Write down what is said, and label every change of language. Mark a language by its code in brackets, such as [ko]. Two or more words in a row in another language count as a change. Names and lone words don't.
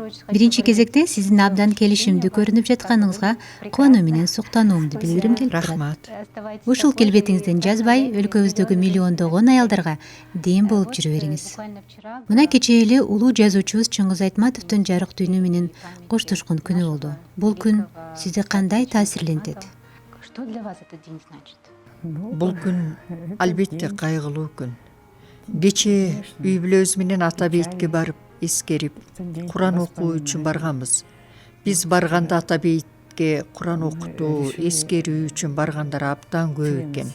[ky] Биринчи кезекте сиздин абдан келишимдүү көрүнүп жатканыңызга кубануу менен суктануумду билдиргим келип турат. Рахмат. Ушул келбетиңизден жазбай, өлкөбүздөгү миллиондогон аялдарга дем болуп жүрө бериңиз. Мына кечээ эле улуу жазуучубуз Чыңгыз Айтматовдун жарык дүйнө менен коштошкон күнү болду. Бул күн сизди кандай таасирлентет? [ru] Что для вас этот день значит? [ky] Бул күн албетте кайгылуу күн. Кечээ үй бүлөбүз менен ата бейитке барып, эскерип, Куран окуу үчүн барганбыз. Биз барганда ата бейитке Куран окутуу, эскерүү үчүн баргандар абдан көп экен.